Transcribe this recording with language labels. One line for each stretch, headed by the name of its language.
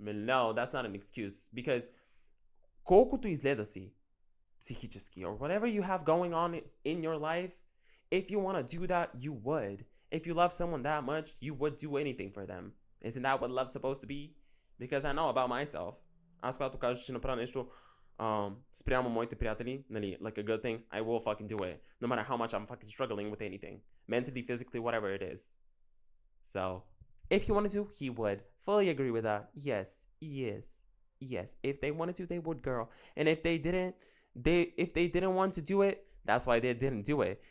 English: No, that's not an excuse. Because
Bulgarian: колкото изгледа си психически
English: or whatever you have going on in your life, if you want to do that, you would. If you love someone that much, you would do anything for them. Isn't that what love's supposed to be? Because I know about myself.
Bulgarian: Аз когато кажа, че направя нещо спрямо моите приятели, нали,
English: like a good thing, I will fucking do it. No matter how much I'm fucking struggling with anything. Mentally, physically, whatever it is. So, if he wanted to, he would. Fully agree with that. Yes. If they wanted to, they would, girl. And if they didn't want to do it, that's why they didn't do it.